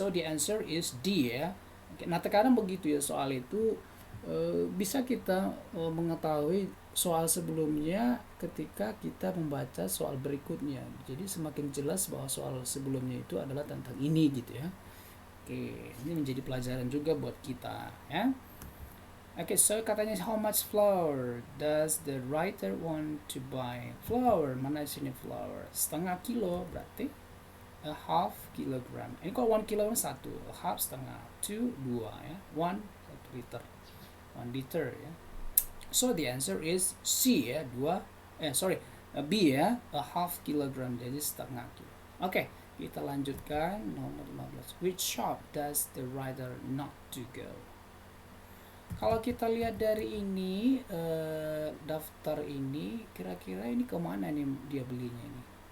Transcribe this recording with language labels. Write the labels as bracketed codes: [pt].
[en] So the answer is D [id] ya. Nah, terkadang begitu ya soal itu bisa kita mengetahui soal sebelumnya ketika kita membaca soal berikutnya. Jadi semakin jelas bahwa soal sebelumnya itu adalah tentang ini gitu ya. Oke, ini menjadi pelajaran juga buat kita ya. Oke, so katanya [en] how much flour does the writer want to buy? [id] Flour, mana sini flour? Setengah kilo berarti a half kilogram. Ini kalau 1 kilogram 1, a half setengah, 2 2 ya, 1 liter, 1 liter ya. [en] So the answer is C ya, B ya, a half kilogram, [id] jadi setengah kilo. Oke, kita lanjutkan nomor 15. [en] Which shop does the writer not to go? [id] Kalau kita lihat dari ini daftar ini, kira-kira ini kemana nih dia belinya ini?